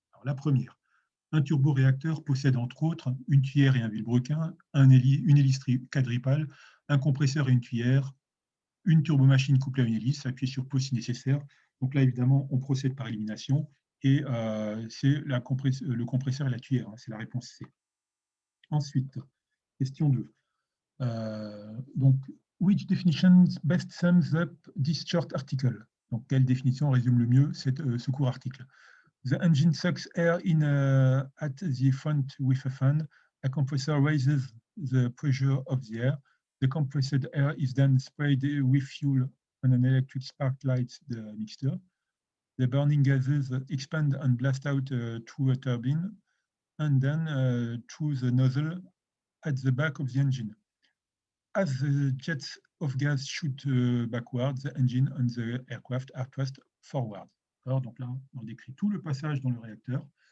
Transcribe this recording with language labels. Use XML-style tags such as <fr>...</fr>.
<fr>Alors, la première, un turboréacteur possède entre autres une tuyère et un vilebrequin, une hélice quadripale, un compresseur et une tuyère, une turbomachine couplée à une hélice, appuyée sur pause si nécessaire. Donc là, évidemment, on procède par élimination et c'est le compresseur et la tuyère. Hein, c'est la réponse C. Ensuite, question 2. Donc,</fr> <en>which definition best sums up this short article?</en> <fr>Donc, quelle définition résume le mieux ce court article?</fr> <en>The engine sucks air in at the front with a fan. A compressor raises the pressure of the air. The compressed air is then sprayed with fuel on an electric spark lights the mixture. The burning gases expand and blast out through a turbine and then through the nozzle at the back of the engine. As the jets of gas shoot backwards, the engine and the aircraft are thrust forward.</en> <fr>Alors, donc là, on décrit tout le passage dans le réacteur.</fr>